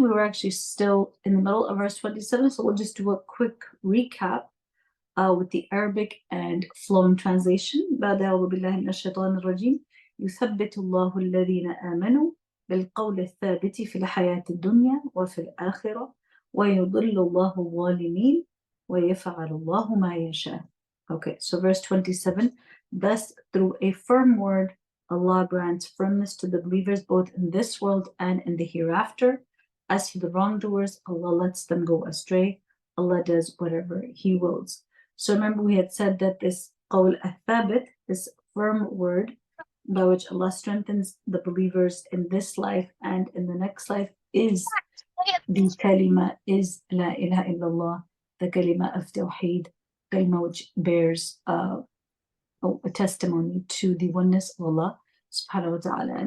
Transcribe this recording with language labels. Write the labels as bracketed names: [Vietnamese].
[English] We were actually still in the middle of verse 27, so we'll just do a quick recap with the Arabic and flowing translation. [Arabic] بعد أعوذ بالله من الشيطان الرجيم. يثبت الله الذين آمنوا بالقول الثابت في الحياة الدنيا وفي الآخرة ويضل الله الظالمين ويفعل الله ما يشاء. [English] Okay, so verse 27. Thus, through a firm word, Allah grants firmness to the believers both in this world and in the hereafter. As for the wrongdoers, Allah lets them go astray. Allah does whatever He wills. So remember, we had said that this qawl al-thabit, this firm word by which Allah strengthens the believers in this life and in the next life, is the kalima, is la ilaha illallah, the kalima of tawheed, kalima which bears a testimony to the oneness of Allah subhanahu wa ta'ala.